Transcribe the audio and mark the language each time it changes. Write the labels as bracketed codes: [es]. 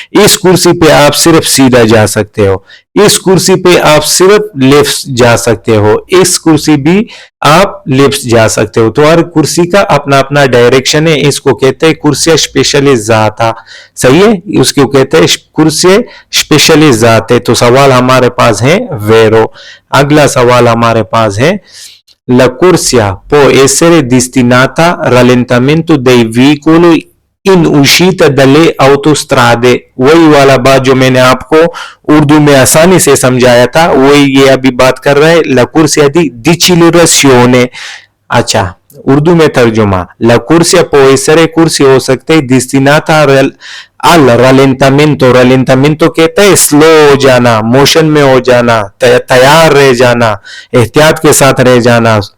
[hi] इस कुर्सी पे आप सिर्फ सीधा जा सकते हो, इस कुर्सी पे आप सिर्फ लेफ्ट जा सकते हो, इस कुर्सी भी आप लेफ्ट जा सकते हो। तो हर कुर्सी का अपना अपना डायरेक्शन है, इसको कहते हैं कुर्सी स्पेशलिजाता। सही है, उसको कहते हैं कुर्सी स्पेशलिजात है। तो सवाल हमारे पास है वेरो। अगला सवाल हमारे पास है [it] la corsia può essere destinata al rallentamento dei veicoli इन उशीत दले autostrade, [hi] वही वाला बात जो मैंने आपको उर्दू में आसानी से समझाया था, वही ये अभी बात कर रहे हैं। [it] La corsia di dichiarazione, [hi] अच्छा उर्दू में तर्जुमा, [it] la corsia può essere [hi] कुर्सी हो सकते है [it] destinata al rallentamento, rallentamento [hi] कहता है स्लो हो जाना, मोशन में हो जाना, तैयार रह जाना, एहतियात के साथ रह जाना।